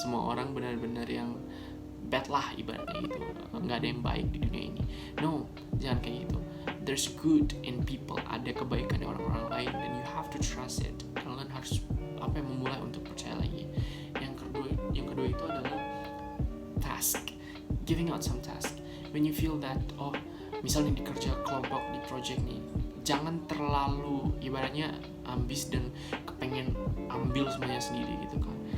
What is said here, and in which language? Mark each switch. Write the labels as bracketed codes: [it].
[id] Semua orang benar-benar yang bad lah ibaratnya gitu. Nggak ada yang baik di dunia ini. No, jangan kayak gitu. [en] There's good in people, [id] ada kebaikan di orang-orang lain, dan [en] you have to trust it. [id] Kalian harus memulai untuk percaya lagi. Yang kedua itu adalah task, [en] giving out some task. When you feel that, [id] misalnya di kerja kelompok, di project nih, jangan terlalu ibaratnya ambis dan kepengen ambil semuanya sendiri gitu kan.